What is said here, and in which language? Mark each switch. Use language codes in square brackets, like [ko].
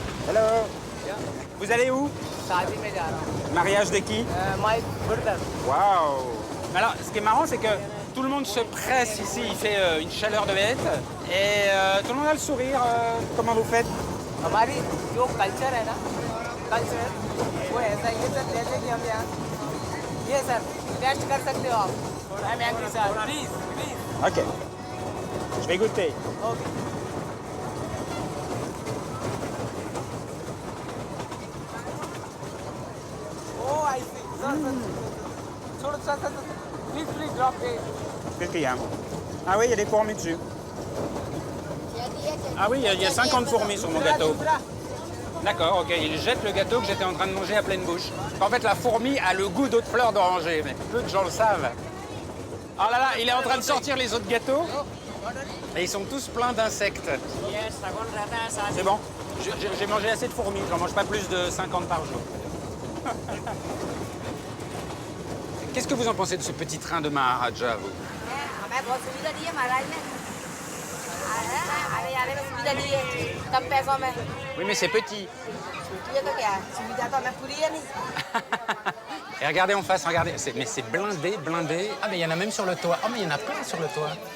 [en] Hello. [fr] Vous allez où? [hi] शादी में जा रहा हूँ। [fr] Mariage de qui? [en] My brother. [fr] Waouh! Alors, ce qui est marrant, c'est que tout le monde se presse ici. Il fait une chaleur de bête. Et tout le monde a le sourire. Comment vous faites? [hi] हमारी जो culture है ना, culture वो ऐसा ही है sir, जैसे कि हम यहाँ ये सर टेस्ट कर सकते हो आप। [en] I am angry sir, please please. [fr] Ok. Je vais goûter. [en] Okay. Oh, I see. Sir, sir. Sir, please drop it. [fr] Qu'est-ce qu'il y a? Ah oui, il y a des fourmis dessus. Ah oui, il y a 50 fourmis sur mon gâteau. D'accord, ok. Il jette le gâteau que j'étais en train de manger à pleine bouche. En fait, la fourmi a le goût d'autres fleurs d'oranger, mais peu de gens le savent. Oh là là, il est en train de sortir les autres gâteaux. Et ils sont tous pleins d'insectes. C'est bon. J'ai mangé assez de fourmis. J'en mange pas plus de 50 par jour. Qu'est-ce que vous en pensez de ce petit train de Maharaja, vous? [hi] हमें बहुत सुविधा दी है महाराज ने। आने जाने में सुविधा दी है, कम पैसों में। [fr] Oui, mais c'est petit. [hi] ये तो क्या है? सुविधा तो हमें पूरी है नहीं। [fr] Et regardez en face, regardez. Mais c'est blindé, blindé. Ah, mais il y en a même sur le toit. Ah, mais il y en a plein sur le toit.